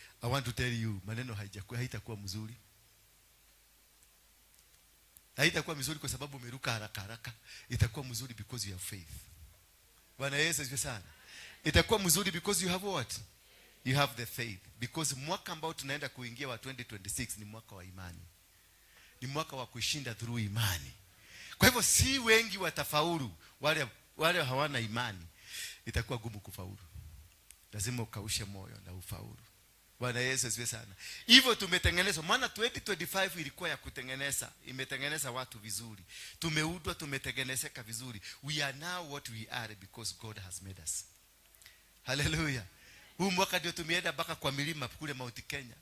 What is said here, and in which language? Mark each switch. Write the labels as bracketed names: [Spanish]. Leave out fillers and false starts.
[English] I want to tell you, [Swahili] maneno haitakuwa mzuri. Haitakuwa mzuri kwa sababu umeruka haraka. Itakuwa mzuri [English] because you have faith. [Swahili] Bwana Yesu asifiwe sana. Itakuwa mzuri [English] because you have what? You have the faith. [Swahili] Because mwaka ambao tunaenda kuingia wa 2026 ni mwaka wa imani. Ni mwaka wa kushinda through imani. Kwa hivyo si wengi watafaulu, wale hawana imani itakuwa gumu kufaulu. Lazima ukaushe moyo na ufaulu. Bwana Yesu asifiwe sana. Hivyo tumetengenezwa, maana 2025 ilikuwa ya kutengeneza, imetengeneza watu vizuri. Tumeudwa, tumetengenezeka vizuri. [English] We are now what we are because God has made us. Hallelujah. [Swahili] Huu mwaka ndio tumeenda mpaka kwa milima kule Mount Kenya.